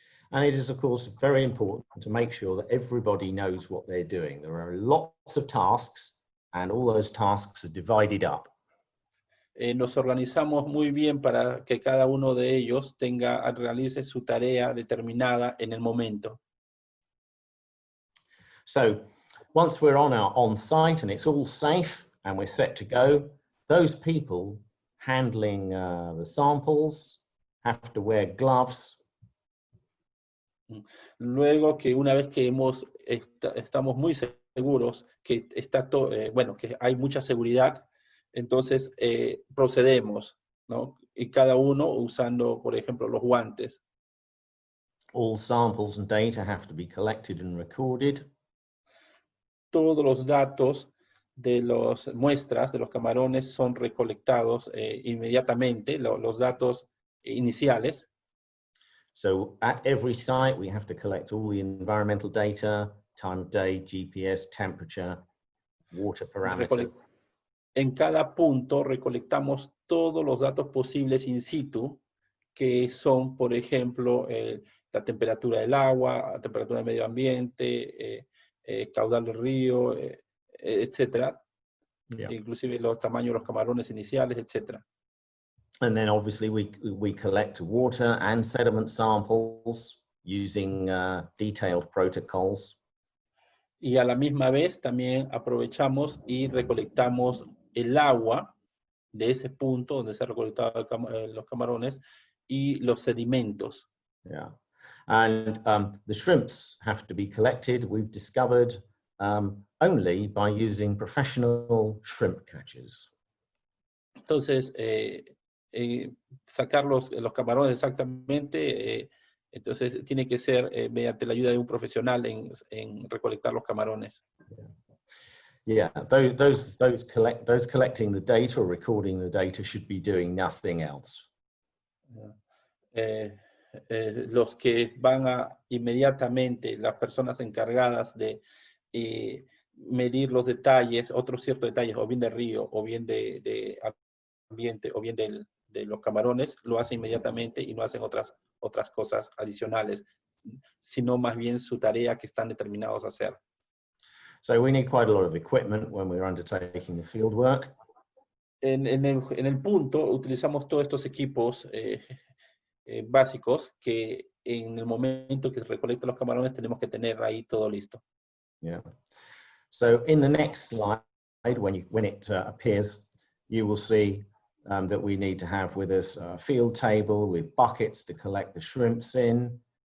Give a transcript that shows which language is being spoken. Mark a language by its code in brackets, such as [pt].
[en] And it is, of course, very important to make sure that everybody knows what they're doing. There are lots of tasks, and all those tasks are divided up. [es] Nos organizamos muy bien para que cada uno de ellos realice su tarea determinada en el momento. [en] So once we're on site and it's all safe and we're set to go, those people handling the samples have to wear gloves. [es] Luego que una vez que estamos muy seguros que que hay mucha seguridad, entonces procedemos, ¿no? Y cada uno usando, por ejemplo, los guantes. [en] All samples and data have to be collected and recorded. [es] Todos los datos de las muestras de los camarones son recolectados inmediatamente, los datos iniciales. [en] So at every site, we have to collect all the environmental data, time of day, GPS, temperature, water parameters. [es] En cada punto recolectamos todos los datos posibles in situ, que son, por ejemplo, la temperatura del agua, la temperatura del medio ambiente, caudal del río, etcétera. [en] Yeah. [es] inclusive los tamaños de los camarones iniciales, etc. [en] And then obviously we collect water and sediment samples using detailed protocols. [es] Y a la misma vez también aprovechamos y recolectamos el agua de ese punto donde se han recolectado los camarones y los sedimentos. [en] Yeah. And the shrimps have to be collected, we've discovered, only by using professional shrimp catchers. [es] Entonces, sacar los camarones exactamente, entonces tiene que ser mediante la ayuda de un profesional en recolectar los camarones. [en] Yeah, those collecting the data or recording the data should be doing nothing else. [es] Los que van a inmediatamente, las personas encargadas de medir los detalles, otros ciertos detalles, o bien del río, o bien de ambiente, o bien de los camarones, lo hacen inmediatamente y no hacen otras cosas adicionales, sino más bien su tarea que están determinados a hacer. [en] So we need quite a lot of equipment when we're undertaking the field work. [es] En el punto utilizamos todos estos equipos básicos que en el momento que se recolectan los camarones tenemos que tener ahí todo listo. [en] Yeah. So in the next slide, when it appears, you will see that we need to have with us a field table with buckets to collect the shrimps in.